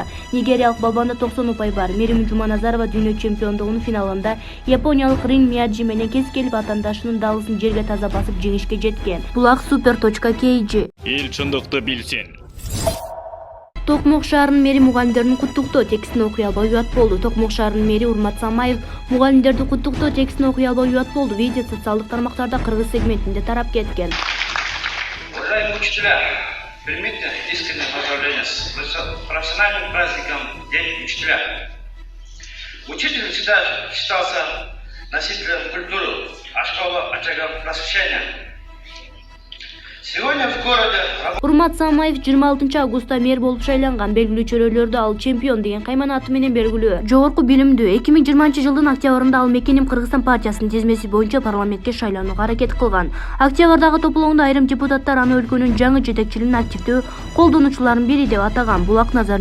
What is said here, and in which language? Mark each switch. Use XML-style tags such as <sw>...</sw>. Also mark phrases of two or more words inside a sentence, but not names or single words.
<ky>Нигериялык балбанда 90 упай бар. Мерим Жуманазарова дүйнө чемпиондугунун финалында япониялык Рин Мияджи менен кес келип атаандашынын далысын жерге таза басып жеңишке жеткен. Булак super.kg. Эл чындыкты билсин. Токмок шаарынын мэри мугалимдерин куттуктоо текстин окуй албай уят болду. Токмок шаарынын мэри Урмат Самаев мугалимдерди куттуктоо текстин окуй албай уят болду. Видео социалдык тармактарда кыргыз сегментинде тарап кеткен.</ky> <ru>Уважаемые учителя, примите искреннее поздравление с профессиональным праздником День учителя. Учитель всегда считался носителем культуры, а школа очагом просвещения. Сегодня в городе...</ru> <ky>Урмат Самаев 26 августта мэр болуп шайланган. Белгилүү чөрөлөрдө ал чемпион деген кайман аты менен белгилүү. Жогорку билимдүү. 2020 жылдын октябрында ал Мекеним Кыргызстан партиясынын тизмеси боюнча парламентке шайланууга аракет кылган. Октябрдагы топлоондо айрым депутаттар аны өлкөнүн жаңы жетекчилигинин активдүү колдонуучуларынын бири деп атаган.</ky>